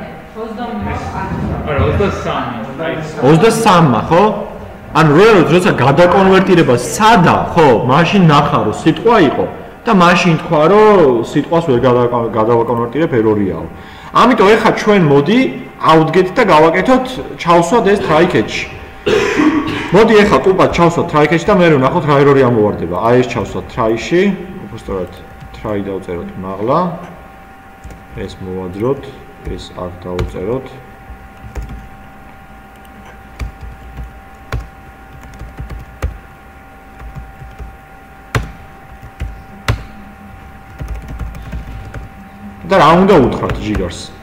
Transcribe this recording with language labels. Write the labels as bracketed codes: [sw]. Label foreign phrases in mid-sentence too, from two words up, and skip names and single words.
[ka] 23-მა, ხო? ანუ რეალურად როცა გადაკონვერტირება სადა, ხო, მაშინ ნახა რომ სიტყვა იყო და მაშინ თქვა რომ სიტყვას ვერ გადავაკონვერტირებ error-იაო. ამიტომ ეხლა ჩვენ მოდი ავდგეთ და გავაკეთოთ, ჩავსვათ ეს try-catch-ში. მოდი ეხლა ტუპად ჩავსვათ try-catch-ში და მე ვნახოთ რა error-ი ამოვარდება. აი ეს ჩავსვათ try-ში, უბრალოდ try დავწეროთ მაღლა. ეს მოვაძროთ, ეს აქ დავწეროთ. და რა უნდა უთხრათ ჯიგარს?